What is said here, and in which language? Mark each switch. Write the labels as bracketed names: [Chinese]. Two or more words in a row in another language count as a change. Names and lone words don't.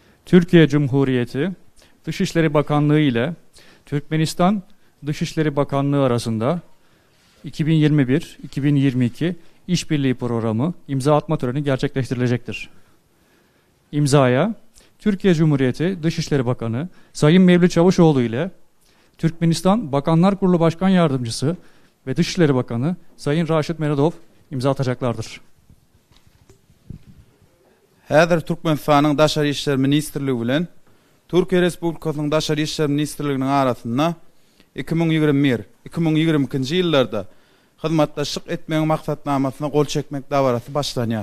[Turkish] Türkiye Cumhuriyeti Dışişleri Bakanlığı ile Türkmenistan Dışişleri Bakanlığı arasında 2021-2022 İşbirliği Programı imza atma töreni gerçekleştirilecektir. İmzaya Türkiye Cumhuriyeti Dışişleri Bakanı Sayın Mevlüt Çavuşoğlu ile Türkmenistan Bakanlar Kurulu Başkan Yardımcısı ve Dışişleri Bakanı Sayın Raşit Meredov imza atacaklardır. [Turkmen] Häzir Türkmenistanyň Daşary işler ministrligi bilen Türkiye Respublikasynyň Daşary işler ministrliginiň arasynda 2021-2022 ýyllarda hyzmatdaşlyk etmeň maksatnamasyna gol çekmek dawarasy başlanýar.